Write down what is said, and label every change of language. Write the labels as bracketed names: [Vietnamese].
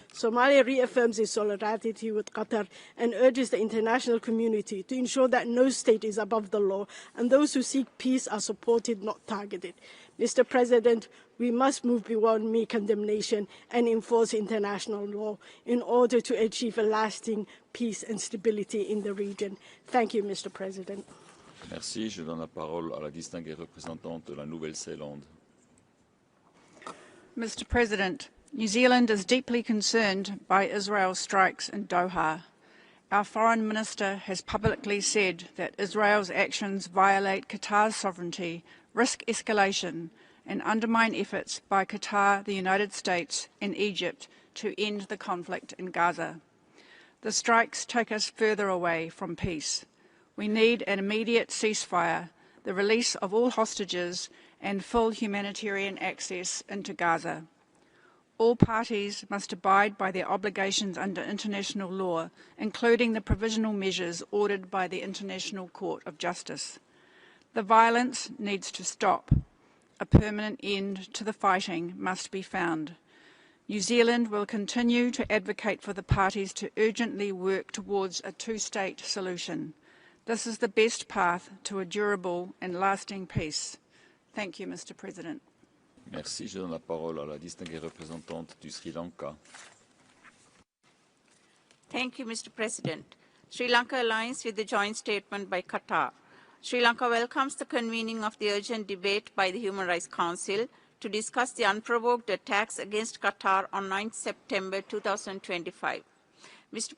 [English] Somalia reaffirms its solidarity with Qatar and urges the international community to ensure that no state is above the law and those who seek peace are supported, not targeted. Mr. President, we must move beyond mere condemnation and enforce international law in order to achieve a lasting peace and stability in the region. Thank you, Mr. President. [French] Merci. Je donne la parole à la distinguée représentante de la Nouvelle-Zélande. [English] Mr. President, New Zealand is deeply concerned by Israel's strikes in Doha. Our Foreign Minister has publicly said that Israel's actions violate Qatar's sovereignty, risk escalation, and undermine efforts by Qatar, the United States, and Egypt to end the conflict in Gaza. The strikes take us further away from peace. We need an immediate ceasefire, the release of all hostages, and full humanitarian access into Gaza. All parties must abide by their obligations under international law, including the provisional measures ordered by the International Court of Justice. The violence needs to stop. A permanent end to the fighting must be found. New Zealand will continue to advocate for the parties to urgently work towards a two-state solution. This is the best path to a durable and lasting peace. Thank you, Mr. President. [French] Merci. Je donne la parole à la distinguée représentante du Sri Lanka. [English] Thank you, Mr. President. Sri Lanka aligns with the joint statement by Qatar. Sri Lanka welcomes the convening of the urgent debate by the Human Rights Council to discuss the unprovoked attacks against Qatar on 9 September 2025. Mr.